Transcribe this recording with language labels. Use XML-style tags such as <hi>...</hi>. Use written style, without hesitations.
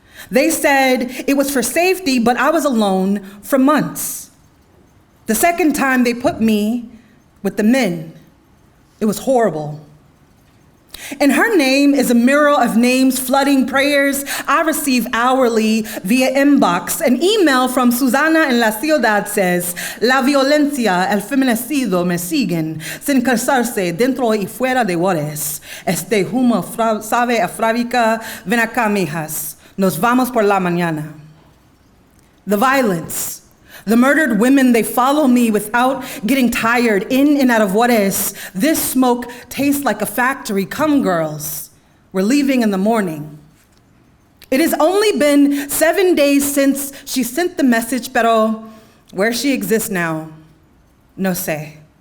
<en>They said it was for safety, but I was alone for months. The second time they put me with the men, it was horrible. And her name is a mural of names flooding prayers I receive hourly via inbox. An email from Susana en la Ciudad says,</en> <es>"La violencia, el feminicidio me siguen, sin cansarse dentro y fuera de horas. Este humo sabe a fábrica, ven acá, mijas, nos vamos por la mañana."</es> <en>The violence, the murdered women, they follow me without getting tired, in and out of Juarez. This smoke tastes like a factory. Come, girls, we're leaving in the morning. It has only been 7 days since she sent the message,</en> <es>pero</es> <en>where she exists now,</en> <es>no sé.</es>